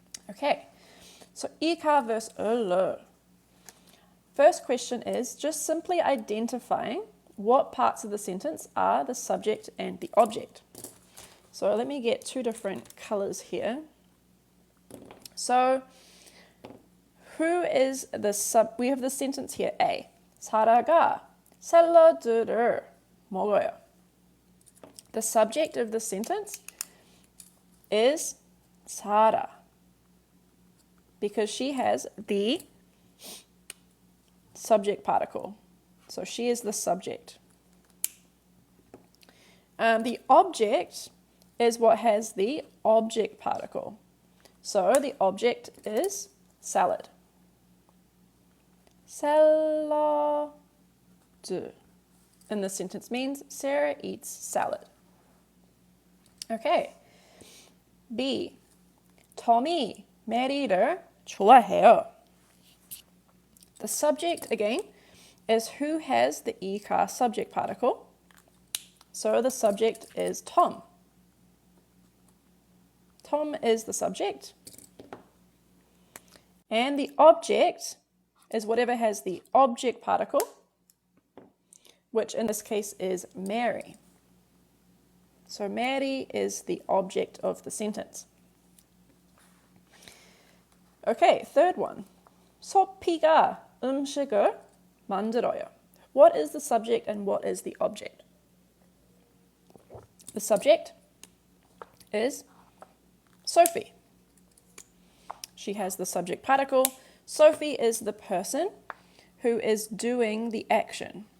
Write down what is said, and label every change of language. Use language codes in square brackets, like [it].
[en] Okay, so ika versus öle. First question is just simply identifying what parts of the sentence are the subject and the object. So let me get two different colors here. So who is the we have the sentence here, A. [ko] 사라가 샐러드를 먹어요. [en] The subject of the sentence is Sara, because she has the subject particle. So she is the subject. The object is what has the object particle. So the object is salad. 샐러드 in this sentence means Sarah eats salad. Okay. B. [ko] Tommy 메리를 좋아해요. [en] The subject again is who has the ika subject particle. So the subject is Tom. Tom is the subject. And the object is whatever has the object particle, which in this case is Mary. So Mary is the object of the sentence. Okay, third one. [ko] 소피가 음식을 만들어요. [en] What is the subject and what is the object? The subject is Sophie. She has the subject particle. Sophie is the person who is doing the action.